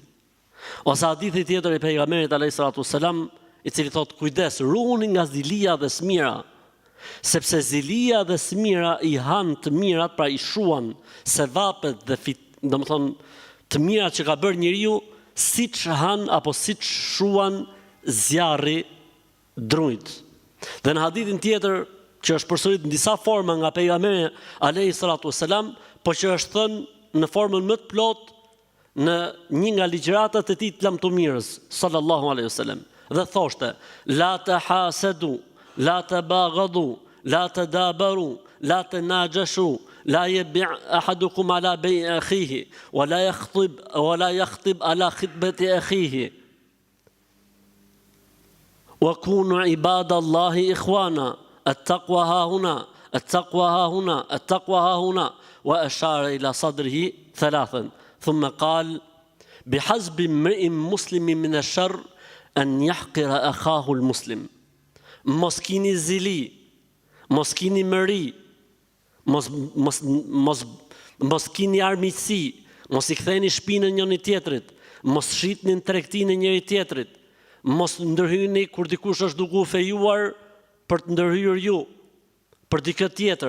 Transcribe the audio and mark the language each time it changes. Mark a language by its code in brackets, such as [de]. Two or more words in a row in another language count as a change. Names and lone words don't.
[sq] Ose hadithi tjetër I pejgamberit [ar] عليه الصلاة والسلام, [sq] I cili thot kujdes, ruani nga zilia dhe smira, sepse zilia dhe smira I han të mirat, pra I shuan sevapet dhe domethënë të mirat që ka bërë njeriu, siç han apo siç shuan zjarri drujt. Dhe në hadithin tjetër që është përsërit në disa forma nga pejgamberi [ar] عليه الصلاة والسلام, [sq] po që është thënë në formën më të plot në një nga ligjëratat e tij të lamtumirës [ar] صلى الله عليه وسلم. [sq] Dhe thoshte: [ar] لا تحاسدوا، لا تباغضوا، لا تدابروا، لا تناجشوا، لا يبع أحدكم على بيع أخيه، ولا يخطب على خطبة أخيه. وكونوا عباد الله إخوانا التقوى ها هنا التقوى ها هنا التقوى ها هنا وأشار إلى صدره ثلاثا ثم قال بحسب امرئ مسلم من الشر أن يحقر أخاه المسلم. [sq] Mos kini zili, mos kini mëri, mos kini armiqësi, mos I ktheni shpinën njëri tjetrit, mos shitni në tregtinë e njëri tjetrit. Mos ndërhyni kur dikush është duke u fejuar për të ndërhyrë ju, për dikë tjetër.